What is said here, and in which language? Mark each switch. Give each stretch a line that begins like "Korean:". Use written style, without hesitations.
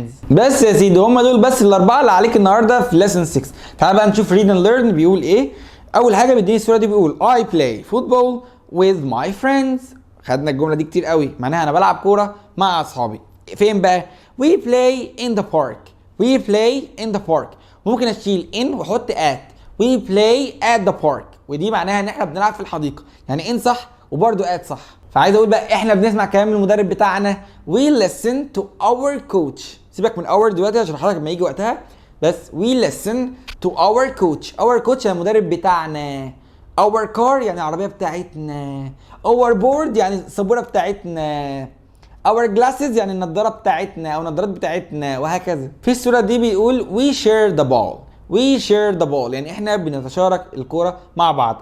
Arabic: بس يا سيدي هم دول بس الاربعه اللي عليك النهارده في ليسن 6. تعال بقى نشوف
English: read and learn
Arabic: بيقول ايه. اول حاجه بيديني الصوره دي بيقول
English: I play football with my friends.
Arabic: خدنا الجمله دي كتير قوي، معناها انا بلعب كوره مع اصحابي. فين بقى؟
English: we play in the park.
Arabic: ممكن اشيل in واحط at.
English: we play at the park
Arabic: ودي معناها ان احنا بنلعب في الحديقه، يعني in صح وبرده at صح. فعايز اقول بقى احنا بنسمع كلام المدرب بتاعنا.
English: we listen to our coach.
Arabic: سيبك من our دلوقتي هشرحها لك لما يجي وقتها. بس
English: we listen to our coach
Arabic: يعني المدرب بتاعنا.
English: our car
Arabic: يعني العربيه بتاعتنا.
English: our board
Arabic: يعني السبوره بتاعتنا.
English: our glasses
Arabic: يعني النضاره بتاعتنا او النضارات بتاعتنا وهكذا. في الصوره دي بيقول
English: we share the ball
Arabic: يعني احنا بنتشارك الكوره مع بعض.